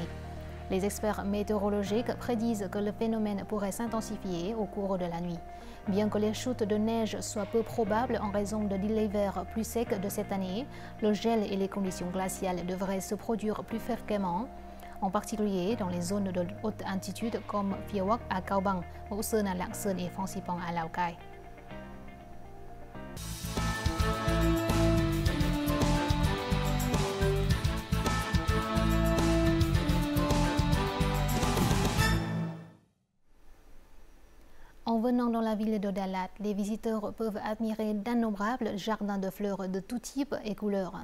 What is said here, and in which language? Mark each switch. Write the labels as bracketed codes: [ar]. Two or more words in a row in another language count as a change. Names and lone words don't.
[fr] Les experts météorologiques prédisent que le phénomène pourrait s'intensifier au cours de la nuit. Bien que les chutes de neige soient peu probables en raison de l'hiver plus sec de cette année, le gel et les conditions glaciales devraient se produire plus fréquemment, en particulier dans les zones de haute altitude comme Phia Quoc à Cao Bang, Mẫu Sơn à Lạng Sơn et Phan Xipang à Lào Cai. En venant dans la ville de Dalat, les visiteurs peuvent admirer d'innombrables jardins de fleurs de tout type et couleurs.